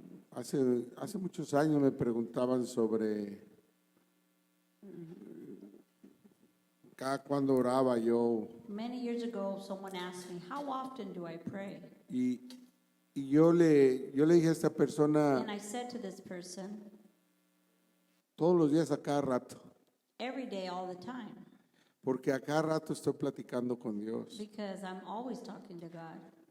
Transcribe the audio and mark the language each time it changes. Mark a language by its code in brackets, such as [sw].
[es] Hace muchos años me preguntaban sobre cada cuándo oraba yo [en] Many years ago, someone asked me, how often do I pray? [es] y yo le dije a esta persona [en] And I said to this person, [es] todos los días a cada rato, [en] every day, all the time, [es] porque a cada rato estoy platicando con Dios [en] because I'm always talking to God,